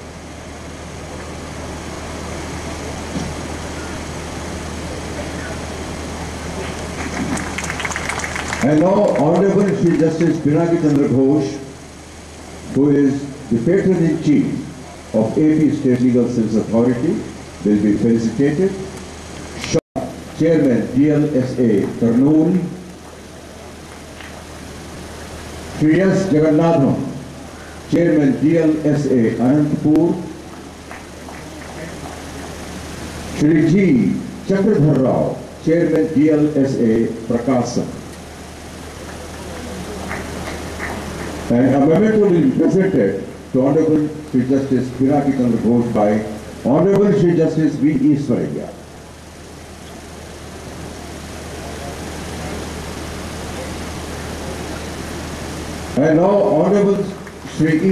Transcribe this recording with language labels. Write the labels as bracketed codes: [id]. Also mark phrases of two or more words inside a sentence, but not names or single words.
[en] And now Honorable Shri Justice Pinaki Chandra Ghosh, who is the Patron-in-Chief of AP State Legal Services Authority, will be felicitated. Chairman, DLSA, Kurnool. Shri S. Jagannatham, Chairman, DLSA, Anantapur. Shri G. Chakradhar Rao, Chairman, DLSA, Prakasam. And a memento will be presented to Honorable Sri Justice Pinaki Chandra Ghosh by Honorable Sri Justice V. Iswaraya. And now Honorable Sri E.